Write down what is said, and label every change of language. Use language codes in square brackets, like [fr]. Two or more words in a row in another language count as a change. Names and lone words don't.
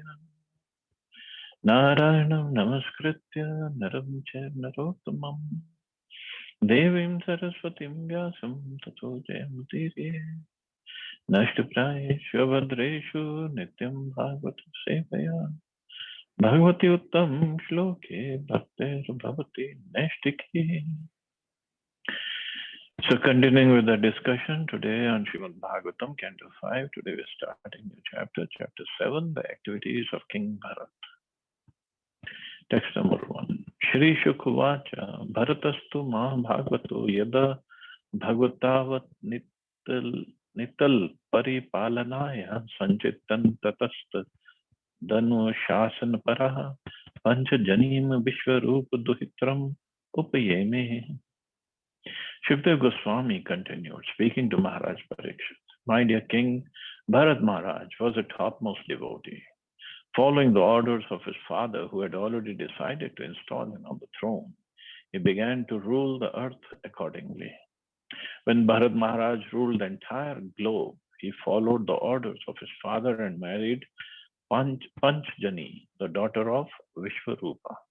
[sa] Narayanam Namaskritya Naram Chaiva Narottamam Devim Saraswatim Vyasam Tato Jayamudire Nashtaprayeshu Bhadreshu Nityam Bhagavata Sevaya Bhagavati Uttam Shloke Bhaktir Bhavati Nashtiki. [en] So continuing with the discussion today on Srimad Bhagavatam, Canto 5, today we're starting the chapter 7, the activities of King Bharat. Text number 1. [sa] Shri Shukhuvacha Bharatastu Mahabhagavato Yada Bhagavatavat Nital Paripalanaya Sanchitan Tatast Danu Shasan Paraha Pancha Janim Vishwarup Duhitram Upayeme. [en] Shukdev Goswami continued, speaking to Maharaj Parikshit. My dear king, Bharat Maharaj was a topmost devotee. Following the orders of his father, who had already decided to install him on the throne, he began to rule the earth accordingly. When Bharat Maharaj ruled the entire globe, he followed the orders of his father and married Panchjani, the daughter of Vishwarupa.